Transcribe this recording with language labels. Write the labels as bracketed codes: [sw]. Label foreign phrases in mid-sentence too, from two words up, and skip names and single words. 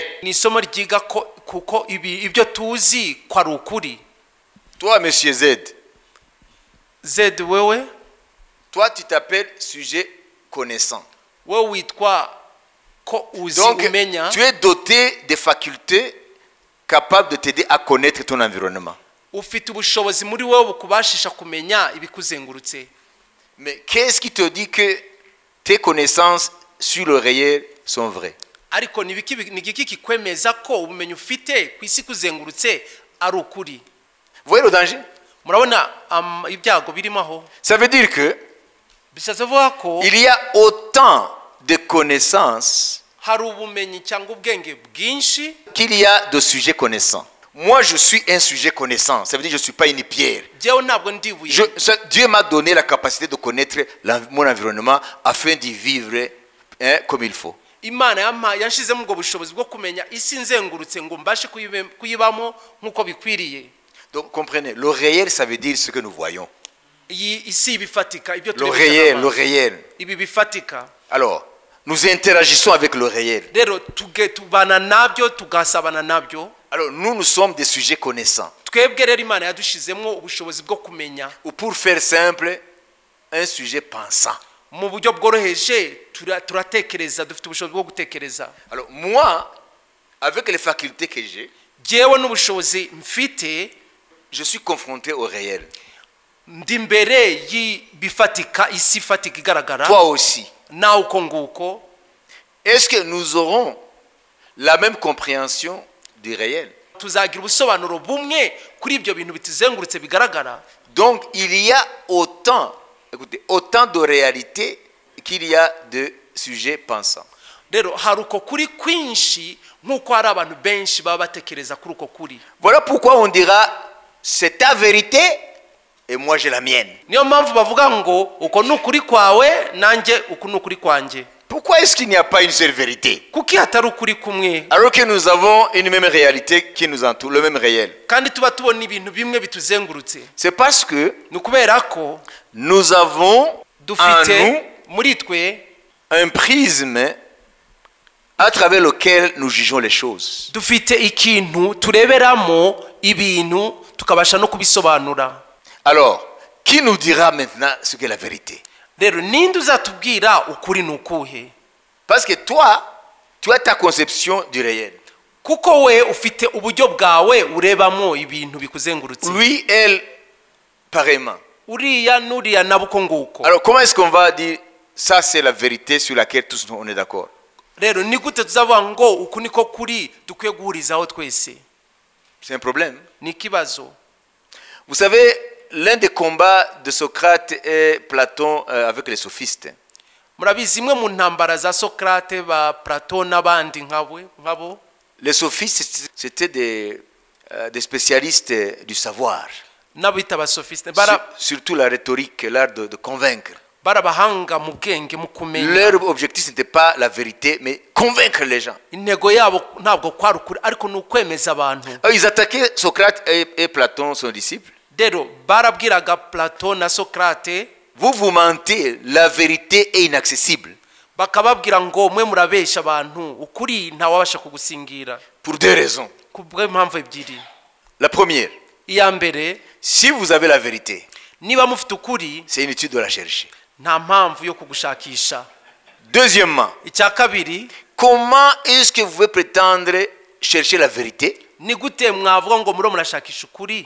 [rw] ni isomo ryiga kuko ibyo tuzi ko ari ukuri. [fr] Toi, monsieur Z, [rw] Zed wewe [fr] toi tu t'appelles sujet connaissant. [rw] wewe witwa ko uzi [fr] Donc, [rw] umenya. [fr] tu es doté des facultés capables de t'aider à connaître ton environnement. [rw] Ufite ubushobozi muri wewe bukubashisha kumenya ibikuzengurutse. [fr] Mais qu'est-ce qui te dit que tes connaissances sur le réel sont vraies? [rw] Ariko ni igiki kikwemeza ko ubumenyi ufite ku isi kuzengurutse ari ukuri? [fr] Vous voyez le danger? [rw] Murabona ibyago birimo aho. [fr] Ça veut dire que [rw] Bishatse vuga ko [fr] il y a autant de connaissances [rw] hari ubumenyi cyangwa ubwenge bwinshi [fr] qu'il y a de sujets connaissants. Moi, je suis un sujet connaissant. Ça veut dire que je ne suis pas une pierre. [rw] jewe ntabwo ndibuye. [fr] Dieu m'a donné la capacité de connaître mon environnement afin d'y vivre comme il faut. [rw] Imana yanshizemo ubwo bushobozi bwo kumenya isi nzengurutse ngo mbashe kuyibamo nk'uko bikwiriye. [fr] Donc, comprenez, le réel, ça veut dire ce que nous voyons. [rw] Iyi isi bifatika ibyo [fr] Le réel, le réel. [rw] ibi bifatika. [fr] Alors, nous interagissons avec le réel. [rw] Rero tubana nabyo tugasabana nabyo. [fr] Alors, nous sommes des sujets connaissants. [rw] Twebwe rero Imana yadushizemo ubushobozi bwo kumenya. [fr] Ou pour faire simple, un sujet pensant. [rw] Mu buryo bworoheje turatekereza, dufite ubushobozi bwo gutekereza. [fr] Alors, moi, avec les facultés que j'ai, [rw] Jewe n'ubushobozi mfite, [fr] je suis confronté au réel. [rw] ndi mbere bifatika, isi fatika igaragara. [fr] Toi aussi. [rw] Nawe uko nguko. [fr] Est-ce que nous aurons la même compréhension du réel? [rw] Tuzagira ubusobanuro bumwe kuri ibyo bintu bituzengurutse bigaragara. [fr] Donc, il y a autant de réalités qu'il y a de sujets pensants. [rw] Rero hari uko kuri kwinshi nk'uko hari abantu benshi baba batekereza kuri uko kuri. [fr] Voilà pourquoi on dira c'est ta vérité et moi j'ai la mienne. [rw] Niyo mpamvu bavuga ngo uko n'ukuri kwawe nanjye uko n'ukuri kwanjye. [fr] Pourquoi est-ce qu'il n'y a pas une seule vérité? [rw] Kuki hatari ukuri kumwe? [fr] Alors que nous avons une même réalité qui nous entoure, le même réel. [rw] Kandi tuba tubona ibintu bimwe bituzengurutse. [fr] C'est parce que [rw] Nukubera ko [fr] nous avons en [rw] dufite [fr] nous [rw] muri twe [fr] un prisme à travers lequel nous jugeons les choses. [rw] dufite ikintu tureberamo ibintu tukabasha no kubisobanura. [fr] Alors, qui nous dira maintenant ce qu'est la vérité? [rw] Rero ninde uzatubwira ukuri nukuhe? [fr] Parce que toi, tu as ta conception du réel. [rw] Kuko we ufite uburyo bwawe urebamo ibintu bikuzengurutse. [fr] Lui, elle, pareillement. [rw] Uriya nuriya nabuko nguko. [fr] Alors, comment est-ce qu'on va dire ça c'est la vérité sur laquelle tous on est d'accord? [rw] Rero ni gute tuzavuga ngo uku niko kuri dukwiye guhurizaho twese? [fr] C'est un problème. [rw] Ni kibazo. [fr] Vous savez, l'un des combats de Socrate et Platon avec les sophistes. [rw] Murabizi imwe mu ntambara za Socrate ba Platon n'abandi nkabo. [fr] Les sophistes, c'était des spécialistes du savoir. [rw] N'abita ba sophiste [fr] Surtout la rhétorique, l'art de convaincre. [rw] barabahanga mu bwenge mu kumenya. [fr] Leur objectif n'était pas la vérité, mais convaincre les gens. [rw] Intego yabo ntabwo kwari ukuri ariko n'ukwemeza abantu. [fr] Ils attaquaient Socrate et Platon, son disciple. [rw] Rero barabwiraga Platon na Socrate, [fr] Vous mentez, la vérité est inaccessible. [rw] bakababwira ngo mwe murabesha abantu, ukuri ntawabasha kugusingira. [fr] Pour deux raisons. [rw] Kubw'impamvu ebyiri. [fr] La première, [rw] Iya mbere, [fr] si vous avez la vérité, [rw] niba mufite ukuri [fr] c'est inutile de la chercher. [rw] nta mpamvu yo kugushakisha. [fr] Deuxièmement, [rw] Icya kabiri, [fr] comment est-ce que vous pouvez prétendre chercher la vérité? [rw] ni gute mwavuga ngo muro murashakisha ukuri?